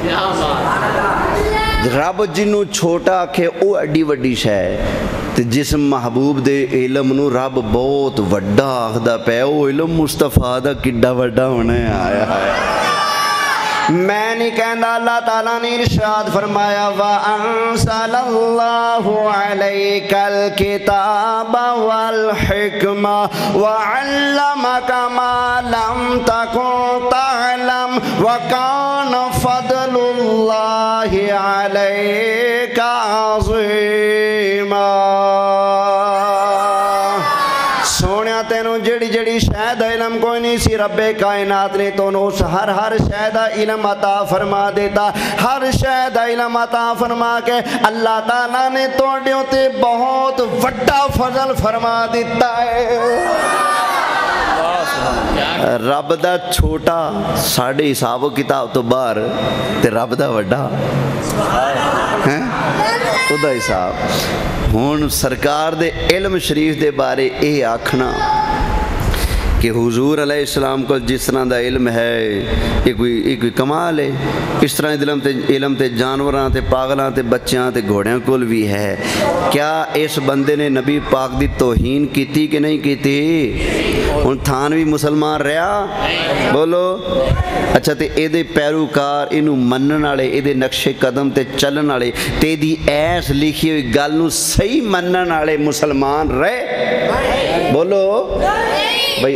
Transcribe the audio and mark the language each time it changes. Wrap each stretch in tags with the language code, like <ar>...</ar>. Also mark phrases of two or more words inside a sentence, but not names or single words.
<pa>رب جنہوں چھوٹا آکھے وہ ایڈی وڈی شے تے جس محبوب دے علم نوں رب بہت وڈا آکھدا پیا وہ علم مصطفیٰ دا کڈا وڈا ہونا ہے. آیا آیا میں نہیں کہنا، اللہ تعالیٰ نے ارشاد فرمایا</pa> <ar>وأنزل الله عليك الكتاب والحكمة وعلمك ما لم تكن تعلم وكان فضل الله عليك عظيما.</ar> <pa>سونیا تینوں جڑی جڑی شے دا علم کوئی نہیں سی، ربِ کائنات نے تو اس ہر شے دا علم عطا فرما دتا، ہر شے دا علم عطا فرما کے اللہ تعالیٰ نے تہاڈے اتے بہت وڈا فضل فرما دتا ہے. رب دا چھوٹا ساڈے حساب کتاب توں باہر تے رب دا وڈا ہے اودا حساب. ہن سرکار دے علم شریف دے بارے یہ آکھنا کہ حضور علیہ السلام کو جس طرح کا علم ہے یہ کوئی کمال ہے. اس طرح علم تے جانوراں تے پاگلاں تے بچیاں تے گھوڑیاں کول بھی ہے. کیا اس بندے نے نبی پاک دی توہین کی کہ نہیں کی? ہن تھان بھی مسلمان رہا بولو. اچھا تو یہ پیروکار انہوں منن والے یہ نقشِ قدم تے چلن والے تے دی ایس لکھی ہوئی گل نوں صحیح منن والے مسلمان رہے بولو بھائی.</pa>